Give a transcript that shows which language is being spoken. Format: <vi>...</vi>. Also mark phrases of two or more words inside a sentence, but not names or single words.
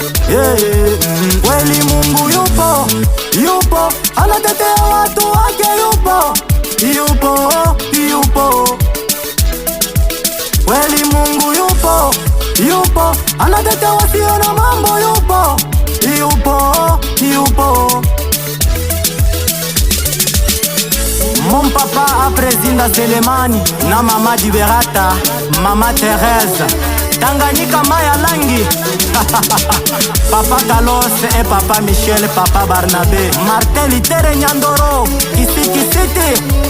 <sw>Eh, mm, kweli Mungu yupo, yupo, anatetea watu wake, yupo, yupo, yupo. Kweli Mungu yupo, yupo, anatetea wasio na mambo, yupo, yupo, yupo.</sw> <fr>Mon papa</fr> <sw>a Président Selemani na Mama Liberata, Mama Thérèse, Tanganyika Maya Langi, Papa Carlos et Papa Michel, Papa Barnabé, Martin Litere Nyandoro, Kisiki City.</sw>